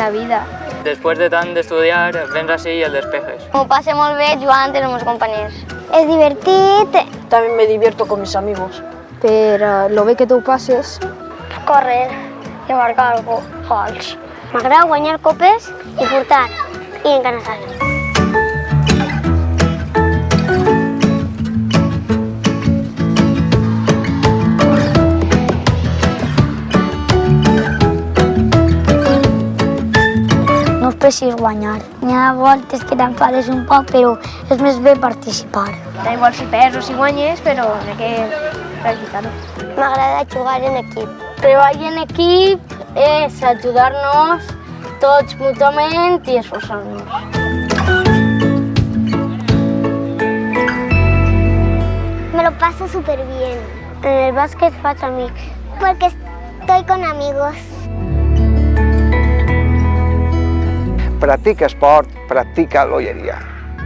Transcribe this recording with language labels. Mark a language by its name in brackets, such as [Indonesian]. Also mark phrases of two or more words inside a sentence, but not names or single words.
[Catalan] vida. Després de tant d'estudiar, vens així i el despejes. M'ho passo molt bé jugant amb els meus companys. És divertit. [Spanish] También me divierto con mis amigos. [Catalan] Per lo bé que t'ho passes. Córrer i marcar gols. M'agrada guanyar copes i portar i encanar. No és precís guanyar. N'hi ha voltes que t'enfades un poc, però és més bé participar. [Spanish] Da igual [Catalan] si perds o si guanyes, però [Spanish] hay que [Catalan] practicar-ho. M'agrada jugar en equip. Treball en equip és ajudar-nos tots mútuament i esforçar-nos. [Spanish] Me lo paso súper bien. En el básquet [Catalan] faig amics. [Spanish] Porque estoy con amigos. [Catalan] Practica esport, practica l'olleria.